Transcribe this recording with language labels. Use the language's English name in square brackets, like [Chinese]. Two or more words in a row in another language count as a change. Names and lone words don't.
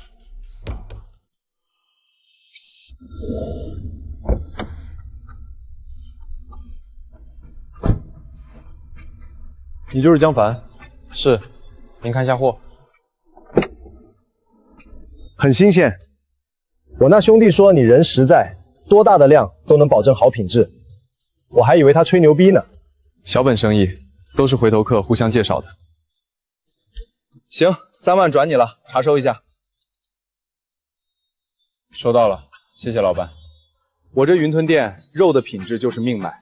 [Chinese] 你就是江凡？是，您看下貨。很新鲜。我那兄弟說你人實在，多大的量都能保證好品質。我還以為他吹牛逼呢。小本生意，都是回頭客互相介紹的。行，3萬轉你了，查收一下。收到了，謝謝老闆。我這雲吞店肉的品質就是命脈。